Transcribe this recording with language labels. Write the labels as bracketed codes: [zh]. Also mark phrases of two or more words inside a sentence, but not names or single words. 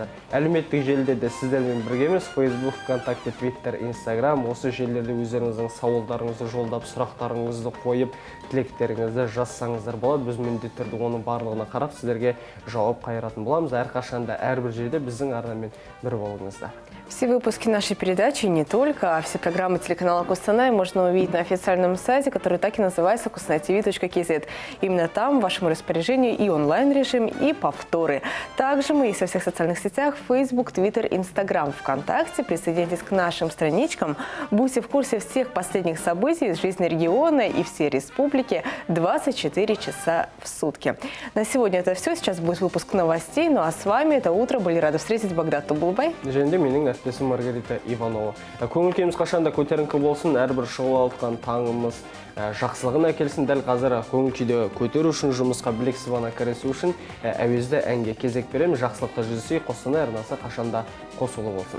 [kk] Әлеуметтік желіде де сіздермен біргеміз. Facebook, ВКонтакте, Twitter, Instagram. Осы желілерде өздеріңіздің сауалдарыңызды жолдап, сұрақтарыңызды қойып, тілектеріңізді жазсаңыздар болады. Біз міндетті түрде оның барлығына қарап сіздерге жауап қайыратын боламыз. Әрқашанда әрбір жерде біздің арнамен бір болыңыздар. [ru] Все выпуски нашей передачи, не только, а все программы телеканала Костанай можно увидеть на официальном сайте, который так и называется qostanaytv.kz. Именно там в вашем распоряжении и онлайн-режим, и повторы. Также мы есть во всех социальных сетях: Facebook, Twitter, Instagram, ВКонтакте. Присоединяйтесь к нашим страничкам. Будьте в курсе всех последних событий из жизни региона и всей республики 24 часа в сутки. На сегодня это все. Сейчас будет выпуск новостей. Ну а с вами это утро были рады встретить Багдад Тубулбай. [kk] Әріптесім Маргарита Иванова. Көңіл-күйіміз қашанда көтеріңкі болсын, әрбір шығып алған таңымыз жақсылығына келсін. Дәл қазір көңіл-күйді көтеру үшін, жұмысқа білек сыбана кірісу үшін әуезді әнге кезек береміз. Жақсылықта жүзсе, Қостанай арнасы қашанда қосулы болсын.